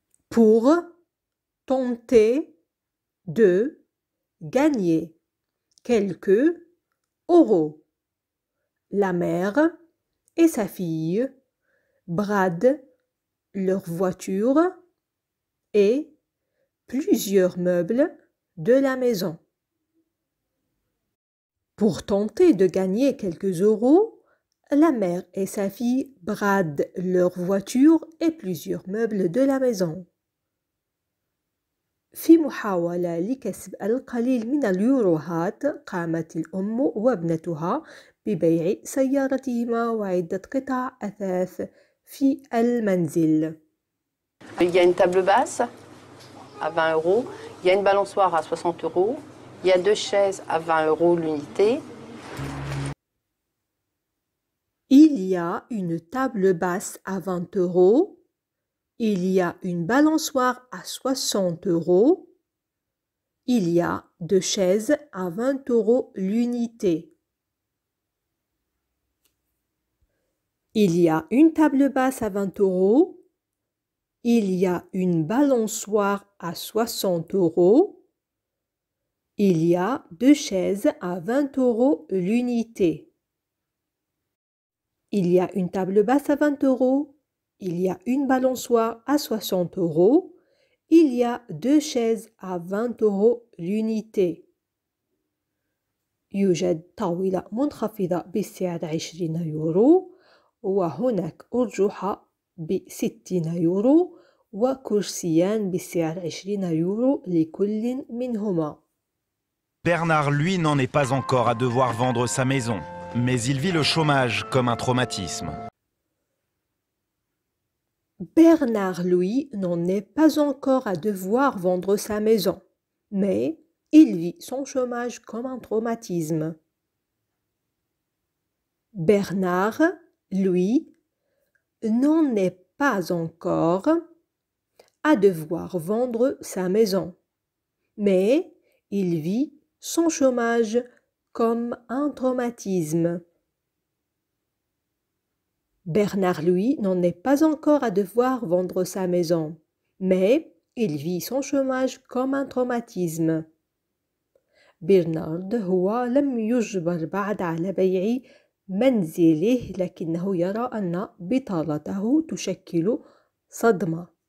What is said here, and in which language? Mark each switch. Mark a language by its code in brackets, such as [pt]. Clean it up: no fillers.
[fr] Pour tenter de gagner quelques euros, la mère et sa fille bradent leur voiture et plusieurs meubles de la maison. Pour tenter de gagner quelques euros, la mère et sa fille bradent leur voiture et plusieurs meubles de la maison. [ar] في محاولة لكسب القليل من اليوروهات، قامت الأم وابنتها ببيع سيارتهما وعدة قطع أثاث في المنزل. [fr] Il y a une table basse à 20 euros, il y a une balançoire à 60 euros, il y a 2 chaises à 20 euros l'unité. Il y a une table basse à 20 euros. Il y a une balançoire à 60 euros. Il y a 2 chaises à 20 euros l'unité. Il y a une table basse à 20 euros. Il y a une balançoire à 60 euros. Il y a 2 chaises à 20 euros l'unité. Il y a une table basse à 20 euros. Il y a une balançoire à 60 euros. Il y a 2 chaises à 20 euros l'unité. [ar] يوجد طاولة منخفضة بسعر 20 يورو، وهناك أرجحة ب60 يورو، وكرسيان بسعر 20 يورو لكل منهما. [fr] Bernard, lui, n'en est pas encore à devoir vendre sa maison, mais il vit le chômage comme un traumatisme. Bernard, lui, n'en est pas encore à devoir vendre sa maison, mais il vit son chômage comme un traumatisme. Bernard, lui, n'en est pas encore à devoir vendre sa maison, mais il vit son chômage comme un traumatisme. Bernard, lui, n'en est pas encore à devoir vendre sa maison, mais il vit son chômage comme un traumatisme. [ar] برنارد هو لم يجبر بعد على بيع منزله، لكنه يرى أن بطالته تشكل صدمة.